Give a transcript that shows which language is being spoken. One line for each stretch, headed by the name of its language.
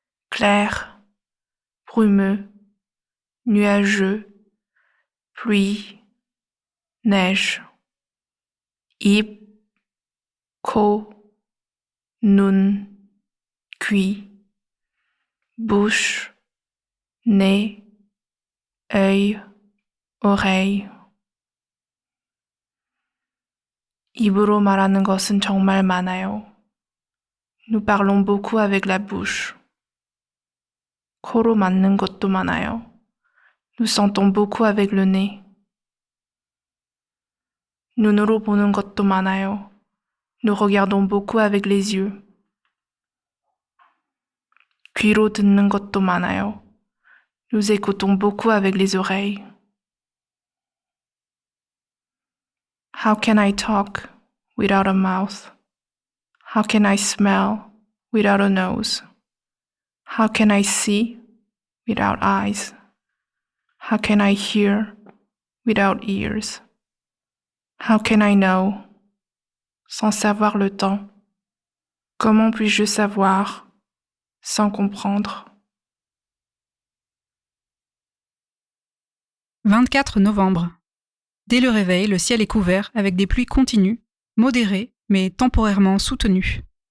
French: clair, brumeux, nuageux, pluie, neige,
Korean: 입, 코, 눈,
French: cuit, bouche, nez, œil, oreille.
Korean: 입으로 말하는 것은 정말 많아요.
French: Nous parlons beaucoup avec la bouche.
Korean: 코로 맞는 것도 많아요.
French: Nous sentons beaucoup avec le nez.
Korean: 눈으로 보는 것도 많아요.
French: Nous regardons beaucoup avec les yeux.
Korean: 귀로 듣는 것도 많아요.
French: Nous écoutons beaucoup avec les oreilles.
English: How can I talk without a mouth? How can I smell without a nose? How can I see without eyes? How can I hear without ears? How can I know
French: sans savoir le temps? Comment puis-je savoir sans comprendre? 24 novembre. Dès le réveil, le ciel est couvert avec des pluies continues, modérées, mais temporairement soutenues.